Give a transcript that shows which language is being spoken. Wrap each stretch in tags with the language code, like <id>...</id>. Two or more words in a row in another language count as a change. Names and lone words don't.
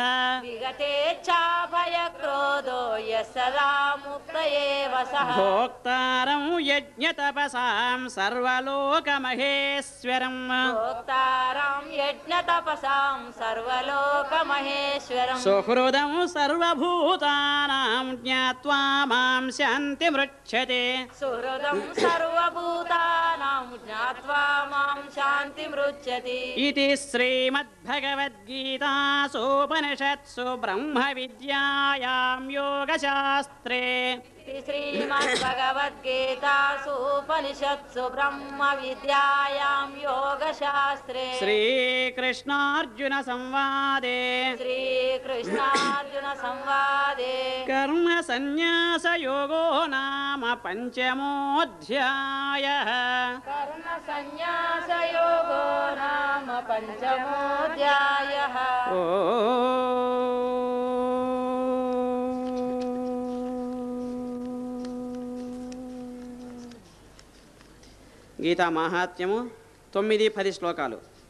<sa>విగతేచ్ఛా భయక్రోధో యః సదా ముక్త ఏవ సః భోక్తారం యజ్ఞతపసాం సర్వలోకమహేశ్వరం భోక్తారం యజ్ఞతపసాం సర్వలోకమహేశ్వరం సుహృదం సర్వభూతానాం జ్ఞాత్వా మాం శాంతిమృచ్ఛతే సుహృదం సర్వభూతానాం జ్ఞాత్వా మాం శాంతిమృచ్ఛతి ఇది శ్రీమద్భగవద్గీతాసూపనిషత్సు బ్రహ్మ విద్యాయాం యోగశాస్త్రే శ్రీమద్భగవద్గీతాసు ఉపనిషత్సు బ్రహ్మ విద్యాయాం యోగశాస్త్రే శ్రీకృష్ణార్జున సంవాదే శ్రీకృష్ణార్జున సంవాదే కర్మ సన్యాస యోగో నామ పంచమోऽధ్యాయః కర్మ సన్యాస యోగో నామ పంచమోऽధ్యాయః</sa> <te>ఓ గీతా మాహాత్మ్యము 9-10 శ్లోకాలు.</te>